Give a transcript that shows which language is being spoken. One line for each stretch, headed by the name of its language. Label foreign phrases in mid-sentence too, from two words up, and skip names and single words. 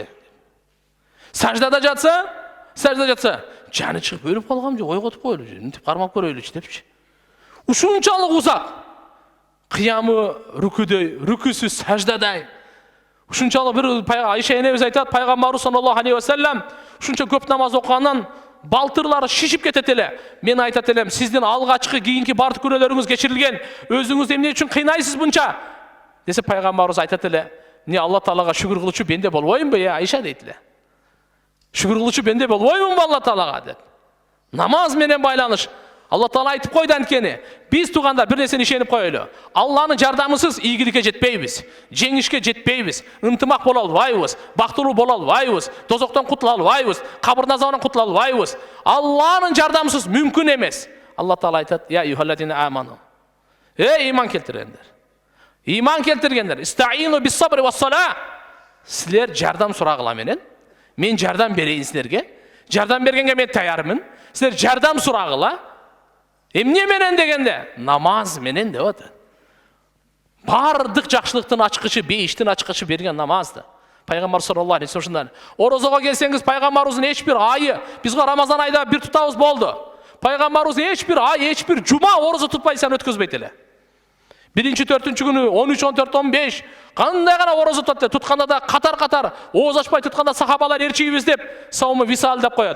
Kyrgyz: Саждада жатса, жаны чыгып өлүп калгам жок, ойготуп коелу, мынтип кармап көрөйлүчү депчи. Ушунчалык узак. Кыямы рүкүдөй, рүкүсү саждадай. Ушунчалык бир Айша энебиз айтат, пайгамбарыбыз
Arabic: صلى الله عليه وسلم
Kyrgyz: ушунча көп намаз окугандан балтырлары шишип кетет эле. Мен айтат элем, сиздин алгачкы кийинки бардык күнөөлөрүңүз кечирилген. Өзүңүздү эмне үчүн кыйнайсыз мынча? Десе пайгамбарыбыз айтат эле, не Алла Таалага шүгүр кылуучу бенде болбоймунбу, Айша дейт эле. Шүгүр кылуучу бенде болбоймунбу Алла Таалага деп. Намаз менен байланыш. Алла Таала айтып койду анткени. Биз туугандар бир нерсени ишенип коелу. Алланын жардамысыз ийгиликке жетпейбиз, жеңишке жетпейбиз, ынтымак боло албайбыз, бактылуу боло албайбыз, тозоктон кутула албайбыз, кабыр азабынан кутула албайбыз. Алланын жардамысыз мүмкүн эмес. Алла Таала айтат:
Arabic: "يا أيها الذين آمنوا".
Kyrgyz: Иман келтиргендер. Иман келтиргендер.
Arabic: استعينوا بالصبر والصلاة.
Kyrgyz: Силер жардам сурагыла менен. Мен жардам берейин силерге. Жардам бергенге мен таярмын. Силер жардам сурагыла. Эмне менен дегенде? Намаз менен деп атат. Бардык жакшылыктын ачкычы, бейиштин ачкычы берген намазды. Пайгамбар
Arabic: صلى الله عليه وسلم
Kyrgyz: орозого келсеңиз, пайгамбарыбыздын эч бир айы, бизге Рамазан айда бир тутабыз болду. Пайгамбарыбыз эч бир ай, эч бир жума орозо тутпайсан өткөзбөйт эле. 1-4 күнү 13, 14, 15 кандай гана орозо тутат, тутканда да катар-катар ооз ачпай тутканда сахабалар эрчийбиз деп
Arabic: صوم الوصال
Kyrgyz: деп коет.